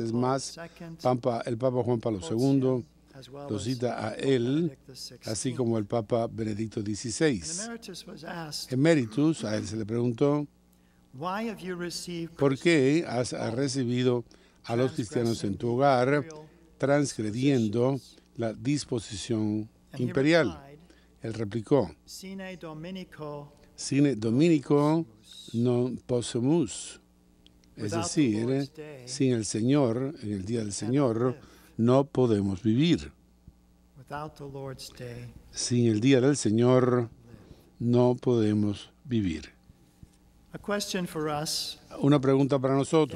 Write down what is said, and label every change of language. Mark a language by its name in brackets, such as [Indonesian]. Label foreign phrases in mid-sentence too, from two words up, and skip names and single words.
[Spanish] Es más, el Papa Juan Pablo II lo cita a él, así como el Papa Benedicto XVI. Emeritus, a él se le preguntó: ¿por qué has recibido a los cristianos en tu hogar, transgrediendo la disposición imperial? Él replicó: [Latin] Sine Dominico non possumus. [Spanish] Es decir, sin el Señor, en el día del Señor, no podemos vivir. Sin el día del Señor, no podemos vivir. Una pregunta para nosotros.